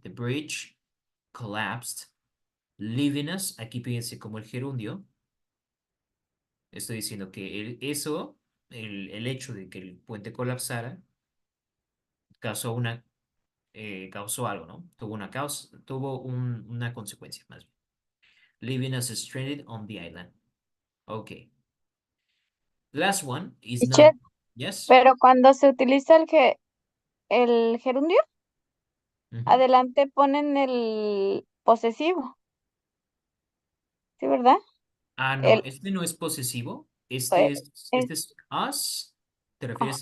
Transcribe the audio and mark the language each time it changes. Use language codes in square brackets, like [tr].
[en] The bridge collapsed. Leaving us. [es] Aquí fíjense como el gerundio. Estoy diciendo que el hecho de que el puente colapsara causó algo, ¿no? Tuvo una consecuencia, más bien. [en] Leaving us stranded on the island. Okay. Last one is Teacher, not. Yes. [es] pero cuando se utiliza el gerundio, Ujú. adelante ponen el posesivo. ¿Sí, verdad? Ah, no, El, este no es posesivo. pues, Este es us. ¿Te refieres